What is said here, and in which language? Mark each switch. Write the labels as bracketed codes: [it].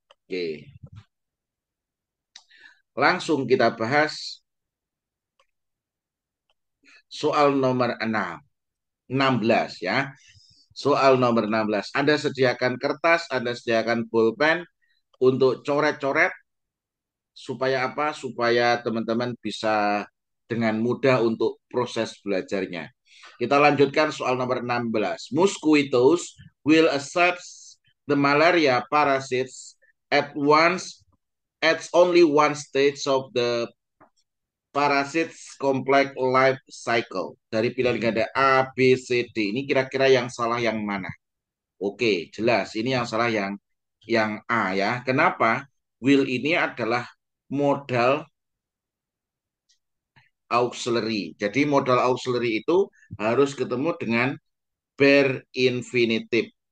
[id] Oke, langsung kita bahas soal nomor 16 ya. Soal nomor 16. Anda sediakan kertas, Anda sediakan pulpen untuk coret-coret supaya apa? Supaya teman-teman bisa dengan mudah untuk proses belajarnya. Kita lanjutkan soal nomor 16. [en] Mosquitoes will accept the malaria parasites at once at only one stage of the parasites complex life cycle. [id] Dari pilihan ganda A, B, C, D. Ini kira-kira yang salah yang mana? Oke, jelas. Ini yang salah yang A ya. Kenapa? Will ini adalah modal auxiliary. Jadi modal auxiliary itu harus ketemu dengan bare infinitive.